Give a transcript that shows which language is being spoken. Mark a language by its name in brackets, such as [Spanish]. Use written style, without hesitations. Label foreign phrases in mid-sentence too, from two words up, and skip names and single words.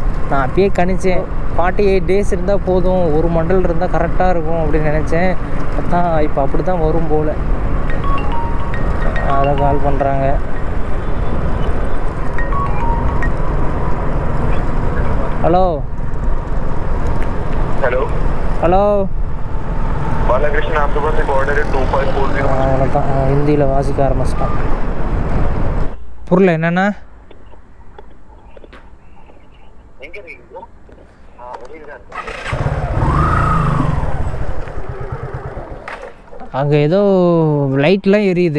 [Tamil] நான் அப்பயே கணிச்சேன் 48 டேஸ் இருந்தால் போதும், ஒரு மண்டல் இருந்தால் கரெக்டாக இருக்கும் அப்படின்னு நினச்சேன். அதான் இப்போ அப்படி தான் வரும் போல். அதை கால் பண்ணுறாங்க. ஹலோ [Hindi] हेलो [Tamil] ஹலோ [Hindi] बालाकृष्ण, आपके पास एक ऑर्डर है 2540। [Tamil] அவ்வளோதான், ஹிந்தியில் வாசிக்க ஆரம்பிச்சிட்டான். புரியல என்னென்னா? அங்கே ஏதோ லைட்லாம் எரியுது.